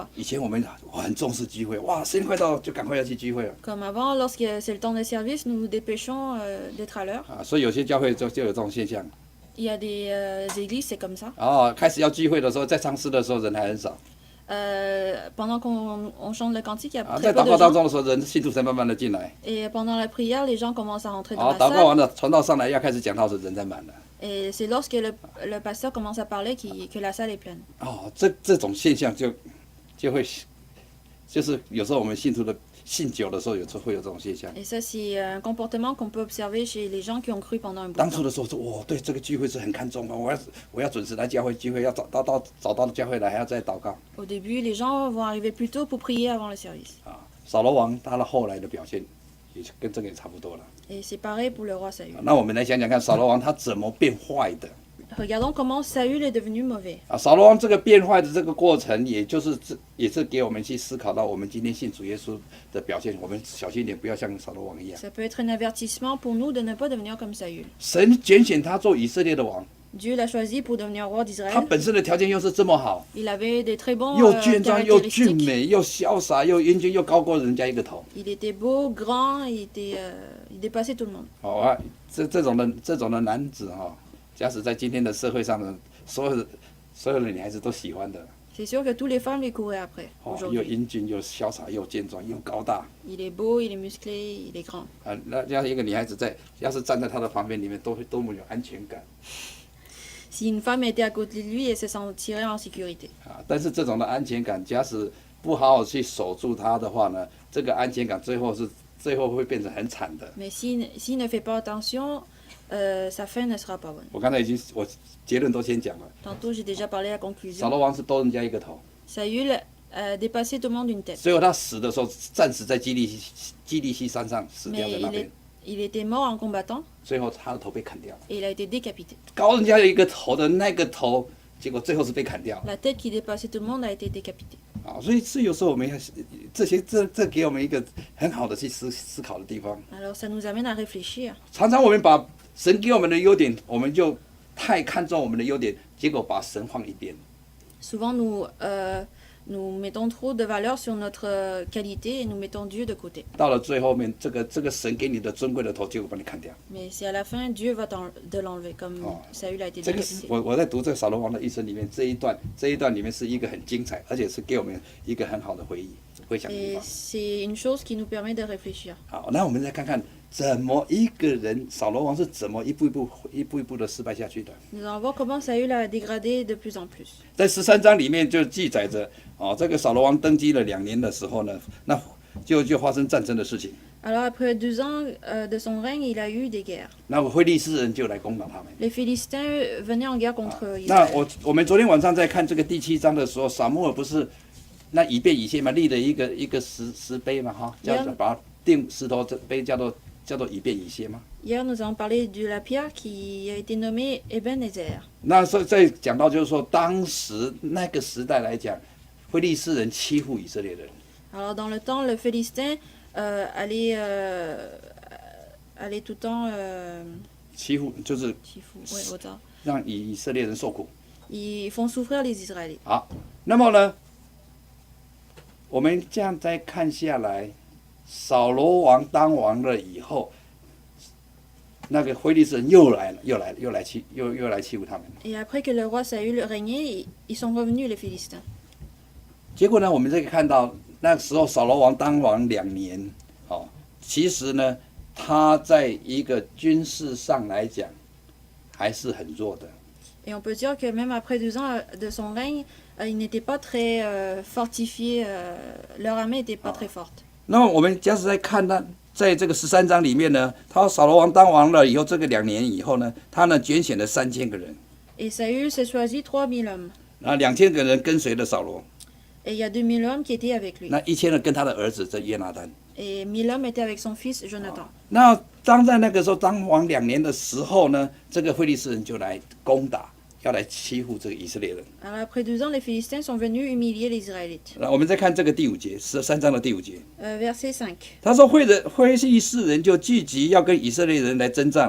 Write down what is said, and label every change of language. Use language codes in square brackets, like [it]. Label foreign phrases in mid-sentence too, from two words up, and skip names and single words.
[zh] 以前我们很重视聚会，哇，时间快到就赶快要去聚会了 [fr] Comme avant, lorsque c'est le temps de service, nous nous dépêchons d'être à l'heure. [zh] 啊，所以有些教会就有这种现象。 [fr] Il y a des églises, c'est comme ça. [zh] 哦，开始要聚会的时候，在唱诗的时候人还很少 [fr] Pendant qu'on chante le cantique, il y a 啊， très [zh] 在 [fr] peu [zh] 祷 [fr] de [zh] 告当 [fr] gens. [zh] 中的时候，人信徒才慢慢的进来 [fr] Et pendant la prière, les gens commencent à rentrer 啊， dans la [zh] 祷告 [fr] salle. [zh] 完了，传道上来要开始讲道时，人才满了。 [fr] Et c'est lorsque le pasteur commence à parler que la salle est pleine. [zh] 哦，这种现象就会，就是有时候我们信徒的信久的时候，有时候会有这种现象。 [fr] Et ça, c'est un comportement qu'on peut observer chez les gens qui ont cru pendant un bout [zh] 当 [fr] de [zh] 初 [fr] temps. [zh] 的时候说，我对这个聚会是很看重的，我要准时来教会聚会，要早到教会来，还要再祷告 [fr] Au début, les gens vont arriver plus tôt pour prier avant le service. 啊。 [zh] 扫罗王他的后来的表现，也跟这个也差不多了。 [fr] Et c'est pareil pour le roi Saül. [zh] 那我们来讲讲看，扫罗王他怎么变坏的 [fr] Regardons comment Saül est devenu mauvais. 啊？ [zh] 扫罗王这个变坏的这个过程，也是给我们去思考到我们今天信主耶稣的表现，我们小心一点，不要像扫罗王一样。 [fr] Ça peut être un avertissement pour nous de ne pas devenir comme Saül. [zh] 神拣选他做以色列的王， [fr] Dieu l'a choisi pour devenir roi [zh] 他 [fr] d'Israël. [zh] 本身的条件又是这么好， [fr] Il avait des très bons [zh] 又健壮又俊 [fr] caractéristiques. [zh] 美又潇洒又英俊又高过人家一个头。 [fr] Il était beau, grand, il dépassait tout le monde. [zh] 好啊，这种的男子哈、假使在今天的社会上呢，所有的女孩子都喜欢的 [fr] C'est sûr que toutes les femmes les couraient après [zh] 哦，又 [fr] aujourd'hui. [zh] 英俊又潇洒又健壮又高大 [fr] Il est beau, il est musclé, il est grand. [zh] 啊，那要一个女孩子要是站在他的旁边里面，都会多么有安全感 [fr] Si une femme était à côté de lui, elle se sentirait en sécurité. 啊！ [zh] 但是这种的安全感，假使不好好去守住它的话呢，这个安全感最后会变成很惨的。 [fr] Mais s'il ne fait pas attention, sa fin ne sera pas bonne. [zh] 我刚才我结论都先讲了， [fr] Tantôt, j'ai déjà parlé à la [zh] 扫 [fr] conclusion. [zh] 罗王是多人家一个头， [fr] Saül a dépassé tout le monde d'une tête. [zh] 最后他死的时候战死在基利西山上死掉 [fr] Mais [zh] 在那边， [fr] il était mort en combattant [zh] 最后他的头被砍掉了。 [fr] et il a été décapité. [zh] 高人家有一个头的那个头，结果最后是被砍掉 [fr] La tête qui dépassait tout le monde a été décapitée. 啊！ [zh] 所以是有时候我们要这给我们一个很好的去思考的地方。 [fr] Alors ça nous amène à réfléchir. [zh] 常常我们把神给我们的优点，我们就太看重我们的优点，结果把神放一边。 [fr] Souvent, nous mettons trop de valeur sur notre qualité et nous mettons Dieu de côté. [zh] 到了最后面，这个神给你的尊贵的头，结果把你砍掉。 [fr] Mais c'est à la fin, Dieu va de l'enlever, comme Oh. Saül a été [zh] 这个是 [fr] décapité. [zh] 我在读这个扫罗王的一生里面这一段里面是一个很精彩，而且是给我们一个很好的回想的地 [fr] Et [zh] 方。 [fr] c'est une chose qui nous permet de réfléchir. [zh] 好，那我们再看看怎么一个人扫罗王是怎么一步一步的失败下去的。 [fr] Nous allons voir comment Saül a dégradé de plus en plus. [zh] 在13章里面就记载着，这个扫罗王登基了2年的时候呢，那就发生战争的事情。 [fr] Alors après 2 ans de son règne, il a eu des guerres. [zh] 那非利士人就来攻打他们。 [fr] Les Philistins venaient en guerre contre [zh] 那 [fr] Israël. [zh] 我们昨天晚上在看这个第7章的时候，撒母耳不是那以便以谢嘛，立了一个石碑嘛，哈，叫做把它定石头这碑叫做以便以谢嘛。 [fr] Hier, nous avons parlé de la pierre qui a été nommée Ebenezer. [zh] 那再讲到就是说，当时那个时代来讲，非利士人欺负以色列人， [fr] Alors dans le temps, le Philistin allait tout le temps [zh] 欺负就是 [fr] ouais, autant, [zh] 让以色列人受苦。 [fr] Ils font souffrir les Israélites. [zh] 好，那么呢，我们这样再看下来，扫罗王当王了以后，那个非利士人又来了，又来欺负他们。 [fr] Et après que le roi Saül régnait, ils sont revenus les Philistins. [zh] 结果呢，我们可以看到那时候扫罗王当王2年，哦，其实呢，他在一个军事上来讲还是很弱的。 [fr] Et on peut dire que même après 2 ans de son règne, ils n'étaient pas très fortifiés, leur armée n'était pas très forte. [zh] 那么我们假使在看他在这个13章里面呢，他扫罗王当王了以后，这个2年以后呢，他呢拣选了3000个人， [fr] Et Saül s'est choisi 3000 hommes. [zh] 然后2000个人跟随了扫罗， [fr] Et il y a 2000 hommes qui étaient avec lui. [zh] 那1000人跟他的儿子这约拿单。 [fr] Et 1000 hommes étaient avec son fils Jonathan. [zh] 那当在那个时候当王2年的时候呢，这个非利士人就来攻打，要来欺负这个以色列人。 [fr] Alors après 2 ans, les Philistins sont venus humilier les Israélites. [zh] 那我们再看这个第5节，13章的第5节， [fr] Verset 5. [zh] 他说非利士人就聚集要跟以色列人来征战。